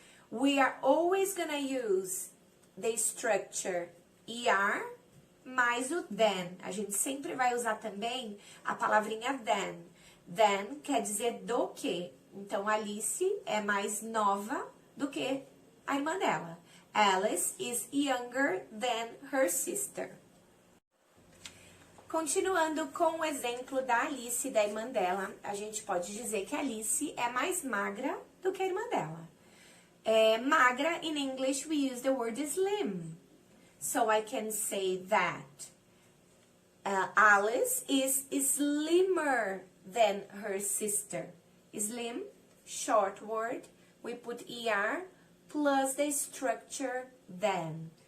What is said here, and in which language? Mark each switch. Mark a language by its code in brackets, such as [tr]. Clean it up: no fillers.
[en] We are always gonna use the structure ER [pt] mais o [en] than. [pt] A gente sempre vai usar também a palavrinha than. Than quer dizer do que. Então, Alice é mais nova do que a irmã dela. [en] Alice is younger than her sister. [pt] Continuando com o exemplo da Alice e da irmã dela, a gente pode dizer que a Alice é mais magra do que a irmã dela. Magra, [en] in English, we use the word slim. So I can say that Alice is slimmer than her sister. Slim, short word, we put ER plus the structure than.